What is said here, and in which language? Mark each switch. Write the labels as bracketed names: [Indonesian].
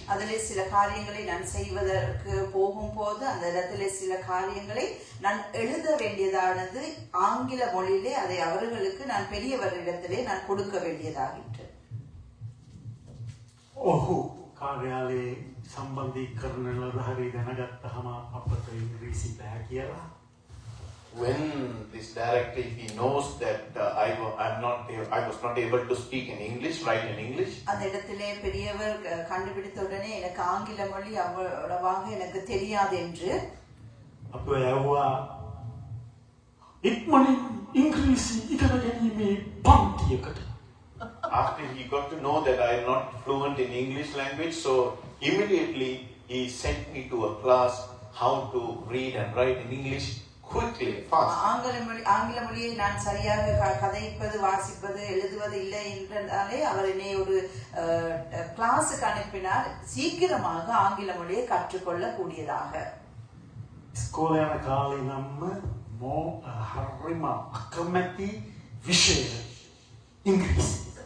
[Tamil] அதிலே சில காரியங்களை நான் செய்வதற்கு போகும்போது அந்த இடத்திலே சில காரியங்களை நான் எழுத வேண்டியதானது ஆங்கில மொழியிலே அதை அவர்களுக்கு நான் பெரியவரிடத்திலே நான் கொடுக்க வேண்டியதாகிற்று. [Sinhala] ඔහු කාර්යාලයේ සම්බන්ධීකරණ නිලධාරී දැනගත්තහම අපට ඉංග්‍රීසි බෑ කියලා. [English] When this director, if he knows that I was not able to speak in English, write in English, [Tamil] அந்த இடத்திலே பெரியவர் கண்டுபிடித்த உடனே எனக்கு ஆங்கில மொழி அவ்வளவாக எனக்கு தெரியாது என்று [Sinhala] අප ඇව්වා ඉක්මනින් ඉංග්‍රීසි ඉගෙන ගැනීමේ පන්තියකට. [English] after he got to know that I am not fluent in English language, so immediately he sent me to a class how to read and write in English quickly, fast. [Tamil] ஆங்கில மொழியை நான் சரியாக கதைப்பது வாசிப்பது எழுதுவது இல்லை என்றாலே அவர் என்னை ஒரு கிளாஸுக்கு அனுப்பினால் சீக்கிரமாக ஆங்கில மொழியை கற்றுக்கொள்ள கூடியதாக. [Sinhala] ඉස්කෝලේ යන කාලේ නම් හරිම අකමැති විෂය ඉංග්‍රීසි.